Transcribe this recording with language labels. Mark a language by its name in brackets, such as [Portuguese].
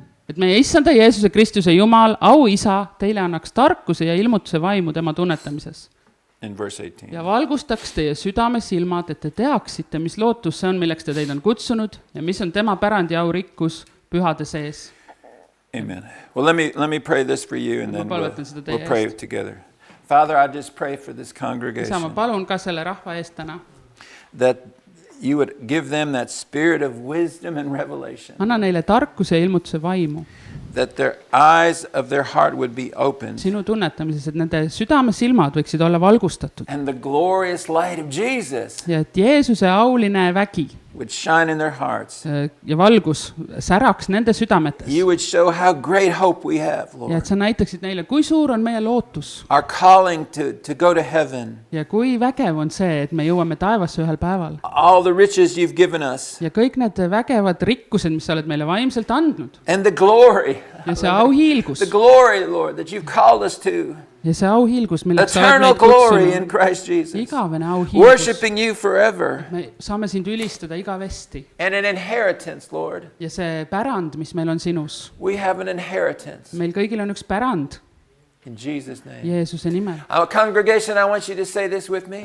[Estonian] Et meie issanda Jeesuse Kristuse Jumal, au isa, teile annaks tarkuse ja ilmutuse vaimu tema tunnetamises. [English] In verse 18. [Estonian] Ja valgustaks teie südame silmad, et te teaksite, mis lootus see on, milleks te teid on kutsunud ja mis on tema pärandi au rikkus pühade sees. [English] Amen. Well, let me pray this for you and [Estonian] Ma [English] then [Estonian] palvetan seda teie [English] we'll pray [Estonian] eest. [English] together. Father, I just pray for this [Estonian] Isa, [English] congregation [Estonian] ma palun ka selle rahva eest täna. [English] that you would give them that spirit of wisdom and revelation, [Estonian] Anna neile tarkuse ja ilmutuse vaimu [English] that their eyes of their heart would be opened [Estonian] sinu tunnetamises, et nende südame silmad võiksid olla valgustatud [English] and the glorious light of Jesus [Estonian] ja et Jeesuse auline vägi [English] would shine in their hearts. [Estonian] ja valgus säraks nende südametes. [English] You would show how great hope we have, [Estonian] Ja [English] Lord. [Estonian] et sa näitaksid neile, kui suur on meie lootus [English] Our calling to go to heaven, [Estonian] ja kui vägev on see, et me jõuame taevasse ühel päeval. [English] all the riches you've given us, [Estonian] Ja kõik need vägevad rikkused, mis sa oled meile vaimselt andnud. [English] and the glory, [Estonian] Ja see auhiilgus, [English] the glory, Lord, that you've called us to, [Estonian] ja see auhiilgus, milleks sa oled [English] eternal [Estonian] meid [English] glory in [Estonian] kutsunud. [English] Christ Jesus, [Estonian] Igavene auhiilgus. [English] worshiping you forever, [Estonian] Me saame sind ülistada igavesti. [English] and an inheritance, Lord. [Estonian] Ja see pärand, mis meil on sinus. [English] We have an inheritance [Estonian] Meil kõigil on üks pärand [English] in Jesus' name. [Estonian] Jeesuse nimel. [English] Our congregation, I want you to say this with me.